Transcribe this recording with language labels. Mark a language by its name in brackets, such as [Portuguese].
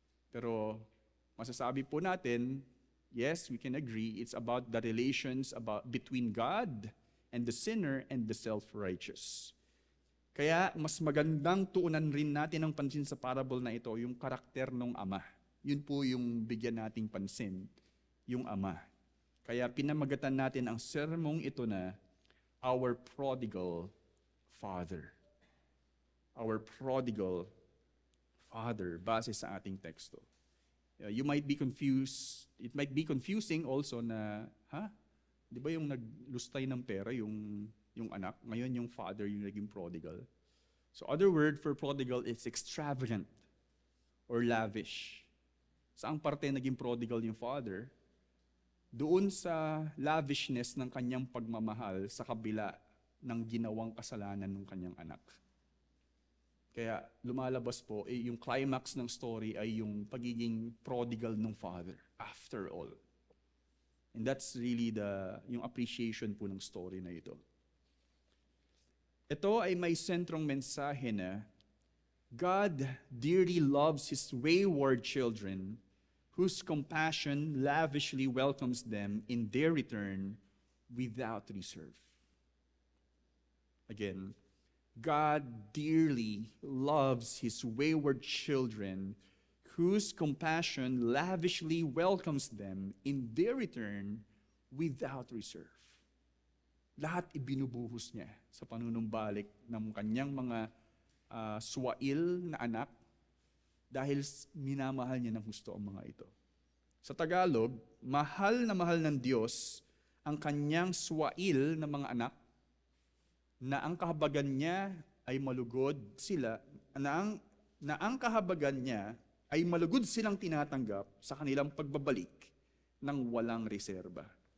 [Filipino] Pero masasabi po natin, [English] yes, we can agree, it's about the relations between God and the sinner and the self-righteous. [Filipino] Kaya mas magandang tuunan rin natin ang pansin sa parable na ito, yung karakter ng ama. Yun po yung bigyan nating pansin, yung ama. Kaya pinamagatan natin ang sermong ito na [English] Our Prodigal Father. Our Prodigal Father, [Filipino] base sa ating teksto. [English] You might be confused, it might be confusing also [Filipino] na, di ba yung naglustay ng pera, yung anak, ngayon yung father yung naging prodigal. [English] So other word for prodigal is extravagant or lavish. [Filipino] Saang parte naging prodigal yung father? Doon sa lavishness ng kanyang pagmamahal sa kabila ng ginawang kasalanan ng kanyang anak. Kaya lumalabas po, yung climax ng story ay yung pagiging prodigal ng father, [English] after all. And that's really [Filipino] yung appreciation po ng story na ito. Ito ay may sentrong mensahe na [English] God dearly loves His wayward children whose compassion lavishly welcomes them in their return without reserve. Again, God dearly loves His wayward children whose compassion lavishly welcomes them in their return without reserve. [Filipino] Lahat ibinubuhos niya sa panunumbalik ng kanyang mga swail na anak dahil minamahal niya ng husto ang mga ito. Sa Tagalog, mahal ng Diyos ang kanyang swail na mga anak na ang kahabagan niya ay malugod sila, na ang kahabagan niya ay malugod silang tinatanggap sa kanilang pagbabalik ng walang reserba.